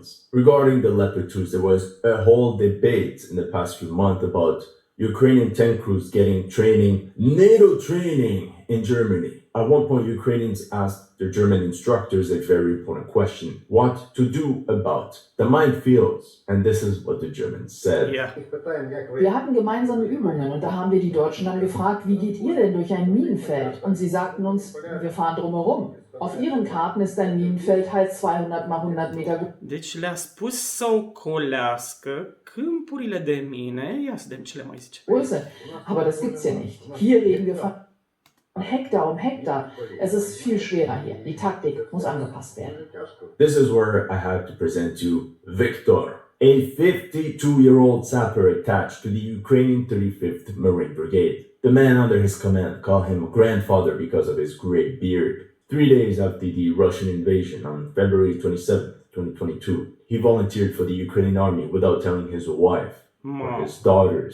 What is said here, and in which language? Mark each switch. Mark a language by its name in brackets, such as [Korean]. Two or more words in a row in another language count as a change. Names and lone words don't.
[English] Regarding the Leopard 2s, there was a whole debate in the past few months about Ukrainian tank crews getting training, NATO training in Germany. At one point, Ukrainians asked their German instructors a very important question: what to do about the minefields? And this is what the Germans said. Yeah. [German] Wir hatten gemeinsame Übungen und da haben wir die Deutschen dann gefragt, wie geht ihr denn durch ein Minenfeld? Und sie sagten uns, wir fahren drumherum. Auf ihren Karten ist ein Minenfeld halt 200 mal 100 Meter. [Romanian] Deci le-a spus să ocolească câmpurile de mine. Ia să vedem ce le mai zice. [German] Größe. Aber das gibt's hier nicht. Hier reden wir von Hektar um Hektar. Es ist viel schwerer hier. Die Taktik muss angepasst werden. [English] This is where I have to present you Viktor, a 52-year-old sapper attached to the Ukrainian 35th Marine Brigade. The men under his command call him grandfather because of his gray beard. 3 days after the Russian invasion on February 27, 2022, he volunteered for the Ukrainian army without telling his wife or his daughters.